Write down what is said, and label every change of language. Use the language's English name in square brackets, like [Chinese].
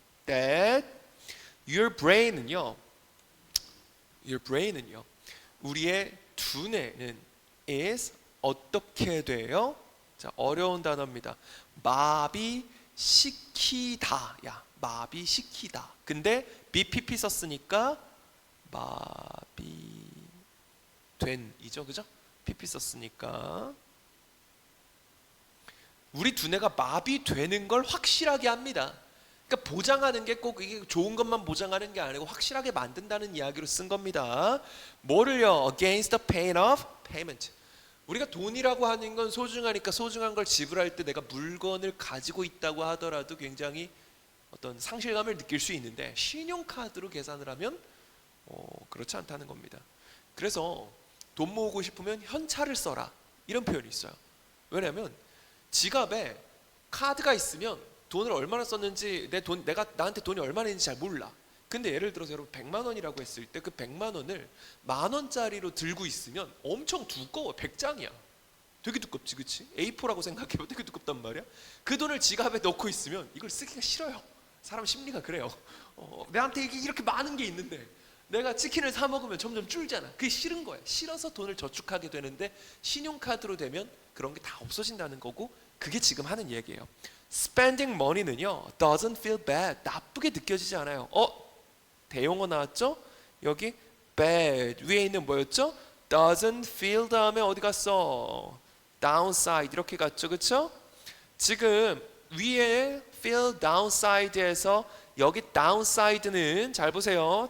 [English] That your brain은요. [Korean] 우리의 두뇌는 is 어떻게 돼요? 자, 어려운 단어입니다. 마비시키다. 야, 마비시키다. 근데 BPP 썼으니까 마비된이죠, 그죠? PP 썼으니까 우리 두뇌가 마비되는 걸 확실하게 합니다. 그러니까 보장하는 게 꼭 이게 좋은 것만 보장하는 게 아니고 확실하게 만든다는 이야기로 쓴 겁니다. 뭐를요? [English] Against the pain of payment. [Korean] 우리가 돈이라고 하는 건 소중하니까 소중한 걸 지불할 때 내가 물건을 가지고 있다고 하더라도 굉장히 어떤 상실감을 느낄 수 있는데 신용카드로 계산을 하면 그렇지 않다는 겁니다. 그래서 돈 모으고 싶으면 현찰을 써라 이런 표현이 있어요. 왜냐하면 지갑에 카드가 있으면 돈을 얼마나 썼는지 내가 나한테 돈이 얼마나 있는지 잘 몰라. 근데 예를 들어서 여러분 100만 원이라고 했을 때 그 100만 원을 만 원짜리로 들고 있으면 엄청 두꺼워. 100장이야. 되게 두껍지, 그치? A4라고 생각해봐. 되게 두껍단 말이야. 그 돈을 지갑에 넣고 있으면 이걸 쓰기가 싫어요. 사람 심리가 그래요. 내한테 이게 이렇게 많은 게 있는데 내가 치킨을 사 먹으면 점점 줄잖아. 그게 싫은 거야. 싫어서 돈을 저축하게 되는데 신용카드로 되면 그런 게 다 없어진다는 거고, 그게 지금 하는 얘기예요. [English] Spending money는요, doesn't feel bad. [Korean] 나쁘게 느껴지지 않아요. 대용어 나왔죠? 여기 bad 위에 있는 뭐였죠? [English] doesn't feel [Korean] 다음에 어디 갔어? downside 이렇게 갔죠, 그렇죠? 지금 위에 [English] feel downside [Korean] 에서 여기 downside는 잘 보세요.